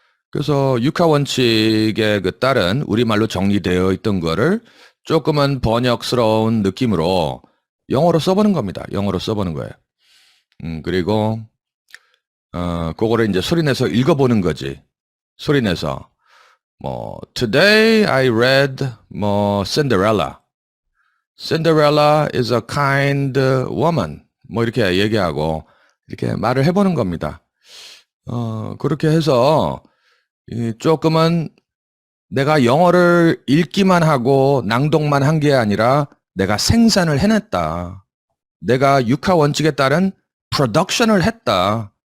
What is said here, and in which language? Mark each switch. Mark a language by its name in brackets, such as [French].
[Korean] 그래서 육하 원칙에 그 따른 우리말로 정리되어 있던 거를 조금은 번역스러운 느낌으로 영어로 써보는 겁니다. 영어로 써보는 거예요. 그리고 그거를 이제 소리내서 읽어보는 거지. 소리내서 [English] Today I read Cinderella. Cinderella is a kind woman. [Korean] 이렇게 얘기하고 이렇게 말을 해보는 겁니다. 그렇게 해서 조금은 내가 영어를 읽기만 하고 낭독만 한 게 아니라 내가 생산을 해냈다. 내가 육하 원칙에 따른 프로덕션을 했다.